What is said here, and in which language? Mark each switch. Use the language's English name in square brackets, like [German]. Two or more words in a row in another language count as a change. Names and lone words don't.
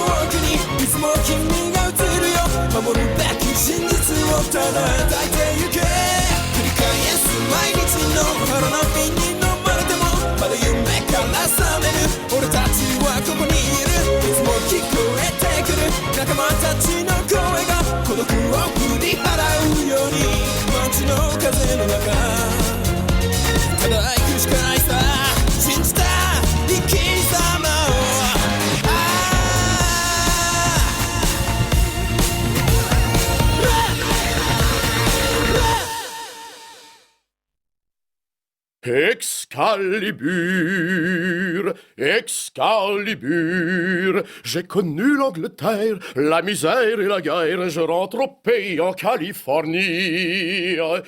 [Japanese] 奥にいつも君が映るよ守るべき真実をただ抱いてゆけ繰り返す毎日の花の火に飲まれてもまだ夢から覚める俺たちはここにいるいつも聞こえてくる仲間たちの声が孤独を振り払うように街の風の中ただ行くしかないさ信じた生き様を [French] Excalibur, Excalibur, j'ai connu l'Angleterre, la misère et la guerre, je rentre au pays en Californie.